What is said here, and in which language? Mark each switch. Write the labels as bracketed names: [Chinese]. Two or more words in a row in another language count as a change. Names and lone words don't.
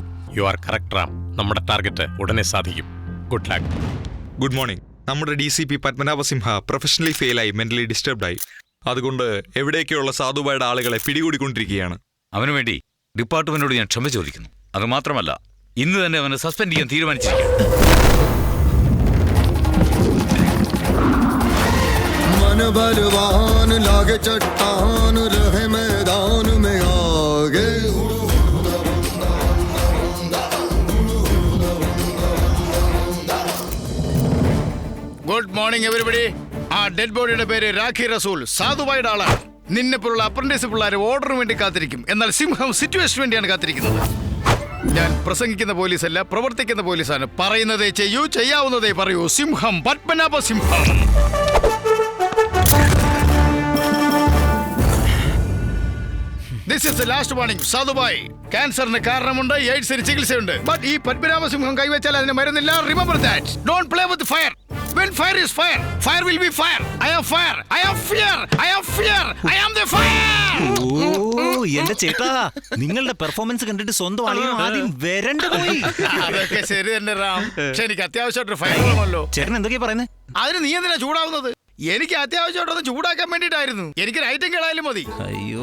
[English] You are correct Ram. [Malayalam] നമ്മുടെ ടാർഗറ്റ് ഉടനെ സാധിക്കും. [English] Good luck. Good morning. [Malayalam] നമ്മുടെ DCP പത്മനാഭസിംഹ പ്രൊഫഷണലി ഫെയിലായി, മെന്റലി ഡിസ്റ്റർബ്ഡായി. അതുകൊണ്ട് എവിടേക്കുള്ള സാധുബായുടെ ആളുകളെ പിടികൂടിക്കൊണ്ടിരിക്കുകയാണ്. അവന് വേണ്ടി ഡിപ്പാർട്ട്മെന്റിനോട് ഞാൻ ക്ഷമ ചോദിക്കുന്നു. അത് മാത്രമല്ല, ഇന്ന് തന്നെ അവനെ സസ്പെൻഡ് ചെയ്യാൻ തീരുമാനിച്ചിരിക്കുന്നു. [Hindi] मन बलवान लागे चट्टान रहे मैदान में आगे. [English] Good morning everybody. [Malayalam] ആ ഡെഡ് ബോഡിയുടെ പേര് രാഖി റസൂൽ, സാധുബായുടെ ആളാണ്. നിന്നെപ്പോലുള്ള അപ്രന്റീസ് പിള്ളേർ ഓർഡറിന് വേണ്ടി കാത്തിരിക്കും, എന്നാൽ സിംഹം സിറ്റുവേഷന് വേണ്ടിയാണ് കാത്തിരിക്കുന്നത്. ഞാൻ പ്രസംഗിക്കുന്ന പോലീസല്ല, പ്രവർത്തിക്കുന്ന പോലീസാണ്. പറയുന്നതേ ചെയ്യൂ, ചെയ്യാവുന്നതേ പറയൂ. സിംഹം, പത്മനാഭ സിംഹം. [English] This is the last warning. [Malayalam] സാധുബായ്, ക്യാൻസറിന് കാരണമുണ്ട്, എയ്ഡ്സിന് ചികിത്സയുണ്ട്. ബട്ട് ഈ പത്മനാഭ സിംഹം കൈവച്ചാൽ അതിന് മരുന്നില്ല. [English] Remember that. Don't play with fire. When fire is fire, fire will be fire. I am fire. I am fear. I am fear. I am the fire. [Malayalam] ഓ എന്റെ ചേട്ടാ, നിങ്ങളുടെ പെർഫോമൻസ് കണ്ടിട്ട് സ്വന്തം ആളിയും ആദ്യം വരണ്ട പോയി. അതൊക്കെ ശരി തന്നെ റാം. പക്ഷെ എനിക്ക് അത്യാവശ്യമായിട്ട് ഫയർ വേണമല്ലോ. ചേട്ടൻ എന്തൊക്കെയാ പറയുന്നത്? അതിന് നീ എന്തിനാ ചൂടാവുന്നത്? എനിക്ക് അത്യാവശ്യമായിട്ടൊന്ന് ചൂടാക്കാൻ വേണ്ടിട്ടായിരുന്നു. എനിക്ക് ഐറ്റം കേടായാലും മതി. അയ്യോ,